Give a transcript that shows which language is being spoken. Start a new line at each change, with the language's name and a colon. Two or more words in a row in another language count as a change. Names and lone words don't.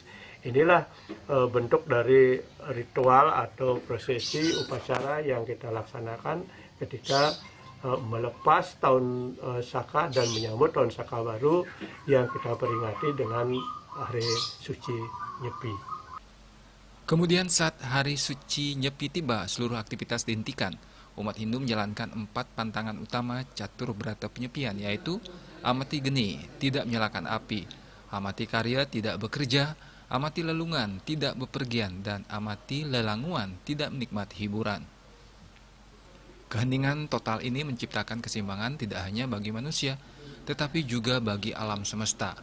Indonesian: Inilah bentuk dari ritual atau prosesi upacara yang kita laksanakan ketika melepas tahun Saka dan menyambut tahun Saka baru yang kita peringati dengan Hari Suci Nyepi. Kemudian saat Hari Suci Nyepi tiba, seluruh aktivitas dihentikan. Umat Hindu menjalankan 4 pantangan utama catur berata penyepian, yaitu amati geni, tidak menyalakan api, amati karya, tidak bekerja, amati lelungan, tidak bepergian, dan amati lelanguan, tidak menikmati hiburan. Keheningan total ini menciptakan keseimbangan tidak hanya bagi manusia, tetapi juga bagi alam semesta.